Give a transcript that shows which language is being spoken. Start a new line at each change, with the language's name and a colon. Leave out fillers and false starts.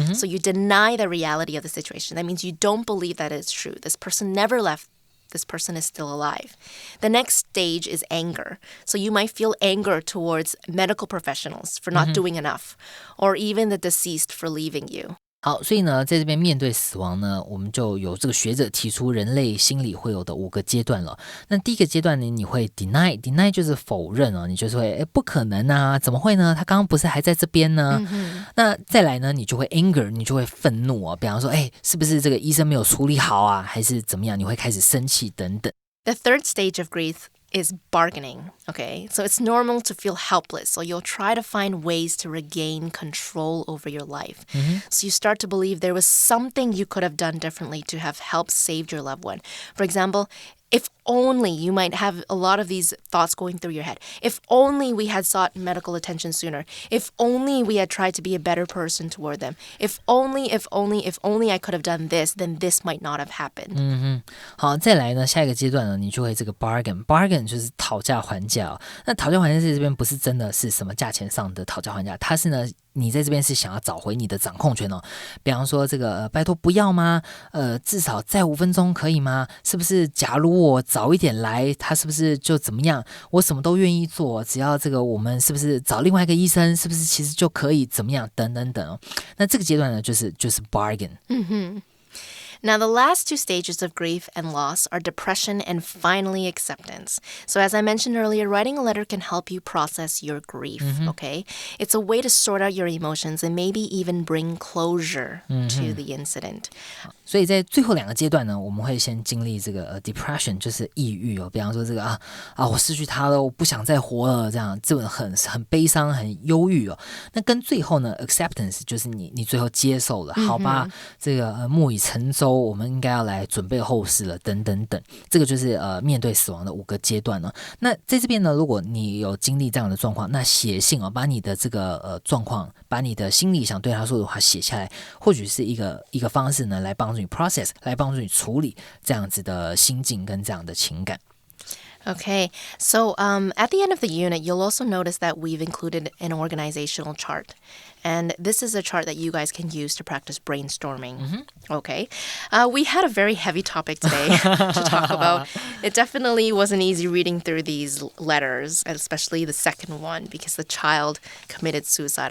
English: So you deny the reality of the situation. That means you don't believe that it's true. This person never left. This person is still alive. The next stage is anger. So you might feel anger towards medical professionals for not doing enough, or even the deceased for leaving you.
Chinese: 好，所以呢，在这边面对死亡呢，我们就有这个学者提出人类心理会有的5个阶段了。那第一个阶段呢，你会 deny 就是否认哦，你就是会不可能啊，怎么会呢？他刚刚不是还在这边呢？那再来呢，你就会 anger， 你就会愤怒哦，比方说，是不是这个医生没有处理好啊，还是怎么样？你会开始生气等等。
English: The third stage of grief is bargaining, okay? So it's normal to feel helpless. So you'll try to find ways to regain control over your life. So you start to believe there was something you could have done differently to have helped save your loved one. For example, if only, you might have a lot of these thoughts going through your head. If only we had sought medical attention sooner. If only we had tried to be a better person toward them. If only I could have done this, then this might not have happened.
Chinese: 好，再来呢，下一个阶段呢，你就会这个 bargain 就是讨价还价哦。那讨价还价在这边不是真的是什么价钱上的讨价还价，它是呢，你在这边是想要找回你的掌控权哦。比方说这个拜托不要吗？至少再5分钟可以吗？是不是假如我早一点来，他是不是就怎么样？我什么都愿意做，只要这个我们是不是找另外一个医生，是不是其实就可以怎么样？等等等哦。那这个阶段呢，就是 bargain。
English: Now, the last 2 stages of grief and loss are depression and finally acceptance. So as I mentioned earlier, writing a letter can help you process your grief, okay? It's a way to sort out your emotions and maybe even bring closure to the incident.
Chinese: 所以在最后2个阶段呢，我们会先经历这个depression， 就是抑郁哦。比方说这个我失去他了，我不想再活了，这样这种很悲伤、很忧郁哦。那跟最后呢 acceptance， 就是你最后接受了，好吧，这个木已成舟，我们应该要来准备后事了，等等等。这个就是面对死亡的5个阶段呢。那在这边呢，如果你有经历这样的状况，那写信哦，把你的这个状况，把你的心里想对他说的话写下来，或许是一个方式呢，来帮助你 process， 来帮助你处理这样子的心境跟这样的情感。
English: Okay, so at the end of the unit, you'll also notice that we've included an organizational chart. And this is a chart that you guys can use to practice brainstorming. Okay. We had a very heavy topic today to talk about. It definitely wasn't easy reading through these letters, especially the second one, because the child committed suicide.